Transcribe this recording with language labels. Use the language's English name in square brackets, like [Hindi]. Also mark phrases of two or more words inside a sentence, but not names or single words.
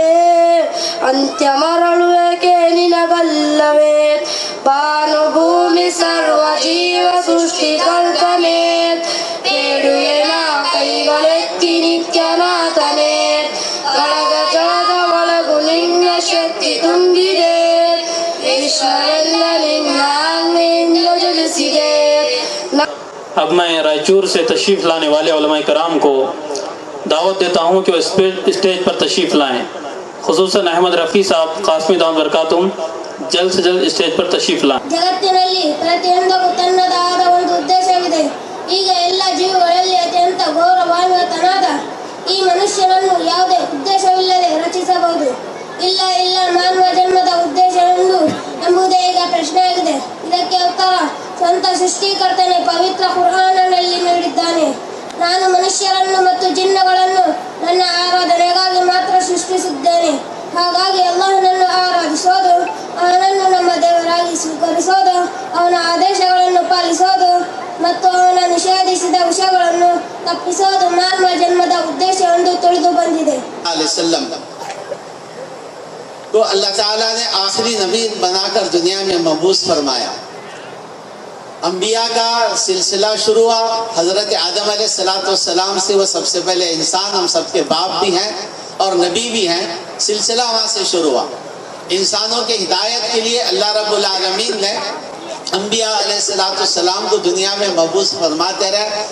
[Kannada] ಅಂತ್ಯ ಮರಳುವಿಕೆ ನಿನಗಲ್ಲವೇ ಭಾನುಭೂಮಿ ಸರ್ವ ಜೀವ ಸೃಷ್ಟಿಕರ್ತನೇ ಬೇಡುವೆನ ಕೈಗಳೆತ್ತಿ ನಿತ್ಯನಾಥನೇ ಕಳೆದ ಜಗದ ಒಳಗು ನಿನ್ನ ಶಕ್ತಿ ತುಂಬಿದೆ ವಿಶ್ವವೆಲ್ಲ ನಿನ್ನ ಆಜ್ಞೆಯಿಂದ ತಿಳಿಸಿದೆ [Urdu] اب میں رائچور سے تشریف لانے والے علماء کرام کو دعوت دیتا ہوں کہ وہ اسٹیج پر تشریف لائیں خصوصاً احمد رفیع صاحب قاسمی دعوت برکاتہم جلد سے جلد اسٹیج پر تشریف لائیں [Kannada] ಜಗತ್ತಿನಲ್ಲಿ ಪ್ರತಿಯೊಂದಕ್ಕೂ ತನ್ನದಾದ ಒಂದು ಉದ್ದೇಶವಿದೆ ಈಗ ಎಲ್ಲ ಜೀವಿಗಳಲ್ಲಿ ಅತ್ಯಂತ ಗೌರವಾನ್ವಿತನಾದ ಈ ಮನುಷ್ಯನನ್ನು ಯಾವುದೇ ಉದ್ದೇಶವಿಲ್ಲದೆ ರಚಿಸಬಹುದು ಇಲ್ಲ ಮಾನವ ಜನ್ಮದ ಉದ್ದೇಶ ಎಂಬುದೇ ಈಗ ಪ್ರಶ್ನೆಯಾಗಿದೆ ಇದಕ್ಕೆ ಉತ್ತರ ಸ್ವಂತ ಸೃಷ್ಟಿಕರ್ತನೆ ಪವಿತ್ರ ಕುರ್ಆನಿನಲ್ಲಿ ನೀಡಿದ್ದಾನೆ ನಾನು ಮನುಷ್ಯರನ್ನು ಮತ್ತು ಜಿನ್ನಗಳನ್ನು ನನ್ನ ಆರಾಧನೆಗಾಗಿ ಮಾತ್ರ ಸೃಷ್ಟಿಸಿದ್ದೇನೆ ಹಾಗಾಗಿ ಅಲ್ಲಾಹನನ್ನು ಆರಾಧಿಸೋದು ಅವನನ್ನು ನಮ್ಮ ದೇವರಾಗಿ ಸ್ವೀಕರಿಸೋದು ಅವನ ಆದೇಶಗಳನ್ನು ಪಾಲಿಸೋದು ಮತ್ತು ಅವನ ನಿಷೇಧಿಸಿದ ವಿಷಯಗಳನ್ನು ತಪ್ಪಿಸೋದು ಮಾನವ ಜನ್ಮದ ಉದ್ದೇಶ ಎಂದು ತಿಳಿದು ಬಂದಿದೆ [Urdu] تو اللہ تعالیٰ نے آخری نبی بنا کر دنیا میں مبعوث فرمایا انبیاء کا سلسلہ شروع ہوا حضرت آدم علیہ السلام سے وہ سب سے پہلے انسان ہم سب کے باپ بھی ہیں اور نبی بھی ہیں سلسلہ وہاں سے شروع ہوا انسانوں کے ہدایت کے لیے اللہ رب العالمین نے انبیاء علیہ السلام کو دنیا میں مبعوث فرماتے رہے